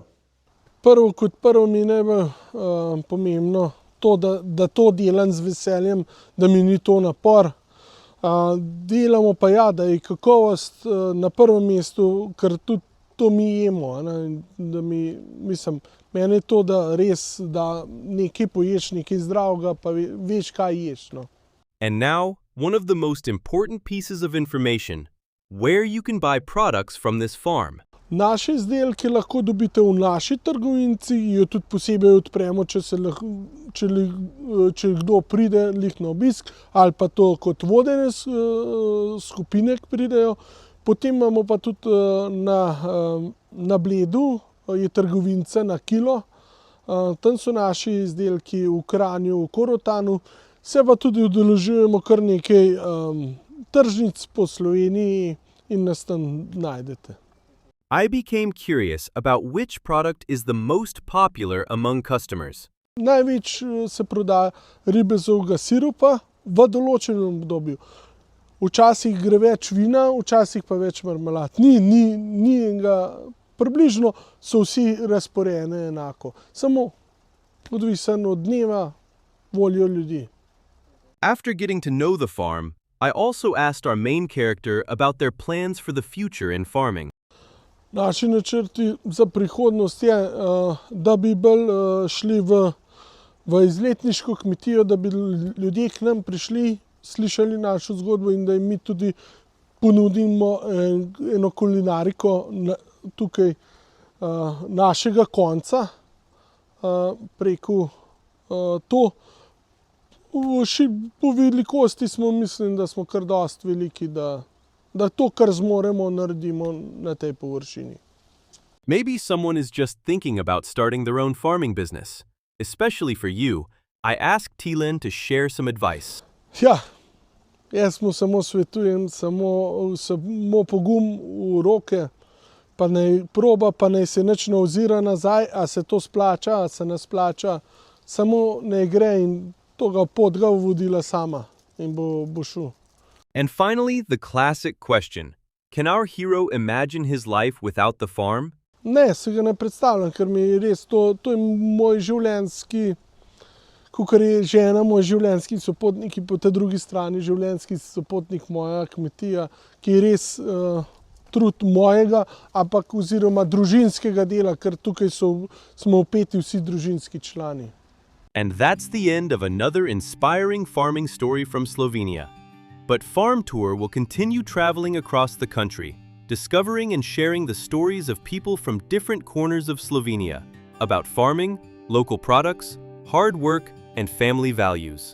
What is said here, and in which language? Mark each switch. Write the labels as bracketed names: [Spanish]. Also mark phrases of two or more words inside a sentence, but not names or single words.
[Slovenian] Kot prvo mi je najbolj pomembno to, da to delam z veseljem, da mi ni to napor. Delamo pa ja, da je kakovost na prvem mestu, ker tudi to mi jemo. Meni je to, da res, da nekaj poješ, nekaj zdravega, pa veš, kaj ješ. No. [English] And now, one of the most important pieces of information, where you can buy products from this farm. [Slovenian] Naše izdelke lahko dobite v naši trgovinici, jo tudi posebej odpremo, če kdo pride lih na obisk, ali pa to kot vodene skupine pridejo. Potem imamo pa tudi na Bledu, je trgovinica na kilo, tam so naši izdelki v Kranju, v Korotanu, se pa tudi udeležujemo kar nekaj tržnic po Sloveniji in nas tam najdete. [English] I became curious about which product is the most popular among customers. [Slovenian] Največ se prodaja ribezovega sirupa v določenem obdobju. Včasih gre več vina, včasih pa več marmelad. Ni enega, približno so vsi razporejeni enako. Samo odvisen od dneva, voljo ljudi. [English] After getting to know the farm, I also asked our main character about their plans for the future in farming. [Slovenian] Naši načrti za prihodnost je, da bi bolj šli v izletniško kmetijo, da bi ljudje k nam prišli, slišali našo zgodbo in da jim mi tudi ponudimo eno kulinariko tukaj našega konca preko to. Po velikosti mislim, da smo kar dosti veliki, da to, kar zmoremo, naredimo na tej površini. [English] Maybe someone is just thinking about starting their own farming business. Especially for you, I asked Tilen to share some advice. [Slovenian] Ja, jaz mu samo svetujem, samo pogum v roke, pa naj proba, pa naj se nič ne ozira nazaj, a se to splača, a se ne splača. Samo naj gre in to pot ga vodila sama in bo šel. [English] And finally, the classic question. Can our hero imagine his life without the farm? [Slovenian] Ne, se ga ne predstavljam, ker mi je res to je moj življenjski, kakor je žena, moj življenjski sopotnik, in po tej drugi strani življenjski sopotnik moja kmetija, ki je res trud mojega, ampak oziroma družinskega dela, ker tukaj smo vpeti vsi družinski člani. [English] And that's the end of another inspiring farming story from Slovenia. But Farm Tour will continue traveling across the country, discovering and sharing the stories of people from different corners of Slovenia about farming, local products, hard work, and family values.